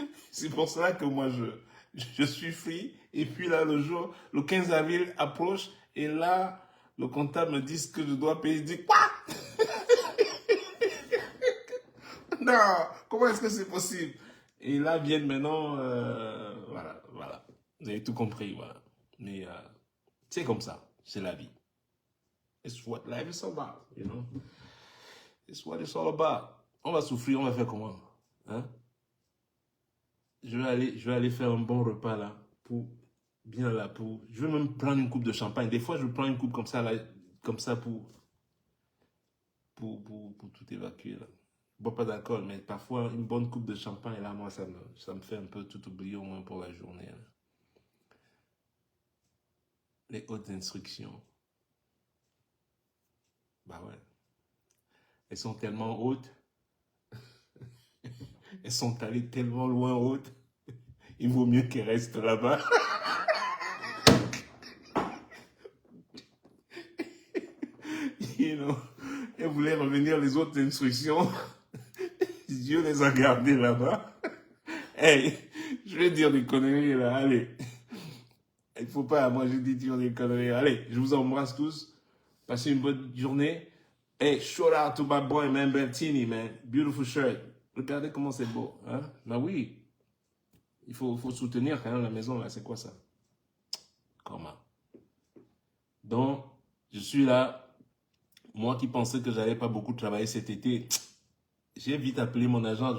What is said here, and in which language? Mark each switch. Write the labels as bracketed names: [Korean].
[French] C'est pour cela que moi, je suis free. Et puis là, le 15 avril approche. Et là, le comptable me dit ce que je dois payer. Je dis, quoi? Non, comment est-ce que c'est possible? Et là, viennent maintenant, voilà. Vous avez tout compris, voilà. Mais c'est comme ça. C'est la vie. [English] It's what life is about, you know? It's what it's all about. [French] On va souffrir, on va faire comment? Hein? Je vais aller faire un bon repas là, je vais même prendre une coupe de champagne. Des fois, je prends une coupe comme ça, là, comme ça pour tout évacuer là. Je bois pas d'alcool, mais parfois une bonne coupe de champagne là, moi, ça me fait un peu tout oublier au moins pour la journée. Là. Les hautes instructions. Bah ouais. Elles sont tellement hautes. Elles sont allées tellement loin hautes. Il vaut mieux qu'elles restent là-bas. [English] You know, [French] elles voulaient revenir les autres instructions. Dieu les a gardées là-bas. Hey, je vais dire des conneries là, allez. Il faut pas, moi je dis dire des conneries. Allez, je vous embrasse tous. Passez une bonne journée. [English] Hey, shout out to my boy, man, Bertini, man. Beautiful shirt. [French] Regardez comment c'est beau. Hein? Bah oui. Il faut soutenir quand même la maison, là. C'est quoi ça? Comment? Donc, je suis là. Moi qui pensais que j'allais pas beaucoup travailler cet été, j'ai vite appelé mon agent.